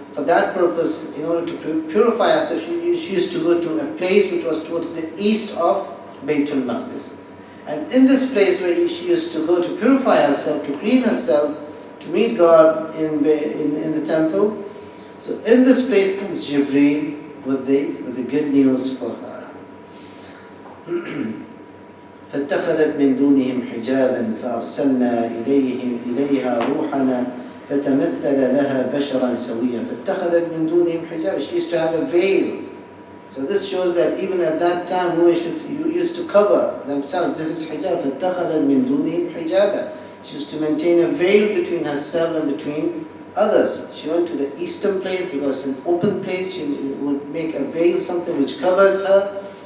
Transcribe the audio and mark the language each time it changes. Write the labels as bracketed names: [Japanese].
[English] For that purpose, in order to purify herself, she used to go to a place which was towards the east of Baytul Maqdis. And in this place where she used to go to purify herself, to clean herself, to meet God in the temple, so in this place comes Jibreel with the good news for her. [Arabic] فاتخذت من دونهم حجابا فأرسلنا إليها روحنا فتمثل لها بشرا سويا. فاتخذت من دونهم حجابا. [English] She used to have a veil. So this shows that even at that time women used to cover themselves. This is hijab. [Arabic] فاتخذت من دونهم حجابا. [English] She used to maintain a veil between herself and between others. She went to the eastern place because it's an open place. She would make a veil, something which covers her.